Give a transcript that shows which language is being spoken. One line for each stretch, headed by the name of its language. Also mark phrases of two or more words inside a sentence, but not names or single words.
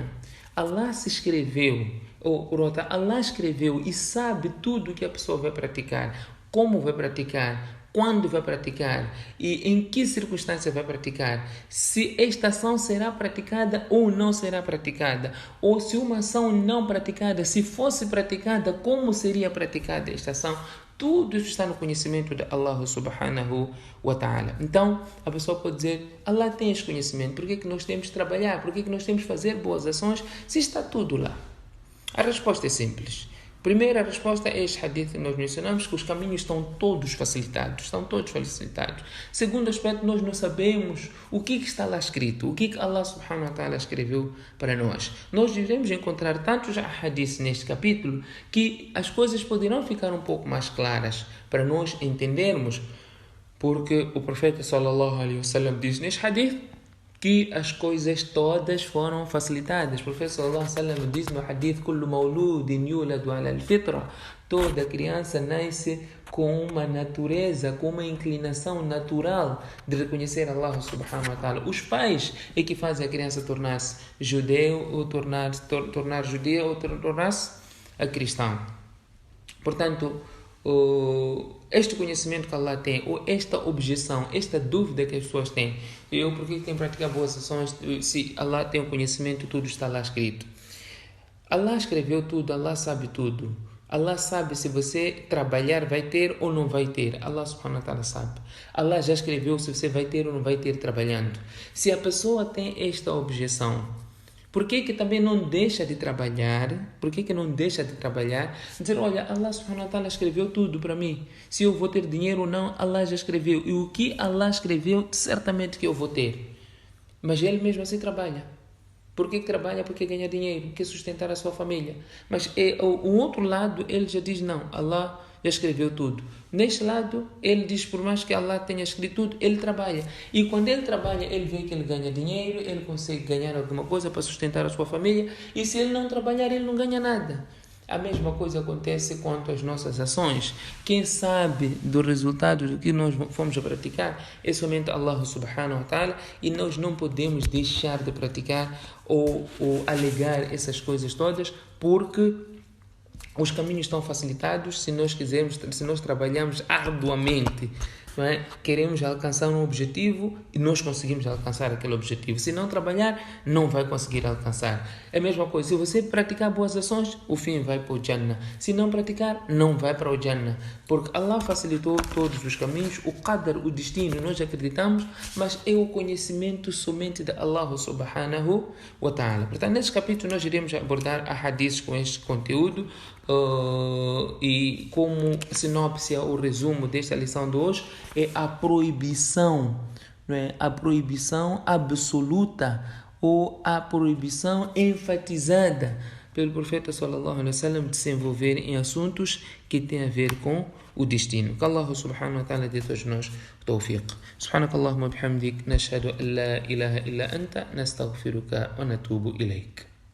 Portuguese: Allah se escreveu, Allah escreveu e sabe tudo que a pessoa vai praticar, como vai praticar, quando vai praticar e em que circunstância vai praticar, se esta ação será praticada ou não será praticada, ou se uma ação não praticada, se fosse praticada, como seria praticada esta ação. Tudo isso está no conhecimento de Allah
Arabic: سبحانه وتعالى.
Portuguese: Então, a pessoa pode dizer, Allah tem esse conhecimento, por que nós temos que trabalhar, por que nós temos que fazer boas ações, se está tudo lá? A resposta é simples. Primeira resposta é este hadith que nós mencionamos, que os caminhos estão todos facilitados. Segundo aspecto, nós não sabemos o que está lá escrito, o que Allah
Arabic: سبحانه وتعالى
Portuguese: escreveu para nós. Nós devemos encontrar tantos hadiths neste capítulo que as coisas poderão ficar um pouco mais claras para nós entendermos, porque o profeta
Arabic: صلى الله عليه وسلم
Portuguese: diz neste hadith que as coisas todas foram facilitadas. O profeta
Arabic: صلى الله عليه وسلم
Portuguese: diz no hadith:
Arabic: كل مولود يولد على الفطرة.
Portuguese: Toda criança nasce com uma natureza, com uma inclinação natural de reconhecer Allah
Arabic: سبحانه وتعالى.
Portuguese: Os pais é que fazem a criança tornar-se judeu, ou tornar judeu, ou tornar-se a cristão. Portanto, este conhecimento que Allah tem, ou esta objeção, esta dúvida que as pessoas têm, por que tenho que praticar boas ações, se Allah tem o conhecimento, tudo está lá escrito. Allah escreveu tudo, Allah sabe tudo. Allah sabe se você trabalhar vai ter ou não vai ter. Allah
Arabic: سبحانه وتعالى
Portuguese: sabe. Allah já escreveu se você vai ter ou não vai ter trabalhando. Se a pessoa tem esta objeção, Por que também não deixa de trabalhar? Por que não deixa de trabalhar? Dizer, olha, Allah
Arabic: سبحانه وتعالى
Portuguese: escreveu tudo para mim. Se eu vou ter dinheiro ou não, Allah já escreveu. E o que Allah escreveu, certamente que eu vou ter. Mas ele mesmo assim trabalha. Por que trabalha? Porque ganha dinheiro, quer sustentar a sua família. Mas o outro lado, ele já diz, não, Allah já escreveu tudo. Neste lado, ele diz, por mais que Allah tenha escrito tudo, ele trabalha. E quando ele trabalha, ele vê que ele ganha dinheiro, ele consegue ganhar alguma coisa para sustentar a sua família. E se ele não trabalhar, ele não ganha nada. A mesma coisa acontece quanto às nossas ações. Quem sabe do resultado do que nós fomos a praticar é somente Allah
Arabic: سبحانه وتعالى,
Portuguese: e nós não podemos deixar de praticar ou alegar essas coisas todas, porque os caminhos estão facilitados se nós trabalharmos arduamente. Não é? Queremos alcançar um objetivo e nós conseguimos alcançar aquele objetivo. Se não trabalhar, não vai conseguir alcançar. É a mesma coisa. Se você praticar boas ações, o fim vai para o Jannah. Se não praticar, não vai para o Jannah. Porque Allah facilitou todos os caminhos. O Qadar, o destino, nós acreditamos, mas é o conhecimento somente de Allah
Arabic: سبحانه وتعالى.
Portuguese: Portanto, neste capítulo nós iremos abordar hadiths com este conteúdo. E como sinopse ou resumo desta lição de hoje é a proibição, não é? A proibição absoluta ou a proibição enfatizada pelo profeta
Arabic: صلى الله عليه وسلم
Portuguese: de se envolver em assuntos que têm a ver com o destino. Que Allah
Arabic: سبحانه وتعالى
Portuguese: dê a todos nós tawfiq.
Arabic: سبحانك اللهم وبحمدك، نشهد أن لا إله إلا أنت، نستغفرك ونتوب إليك.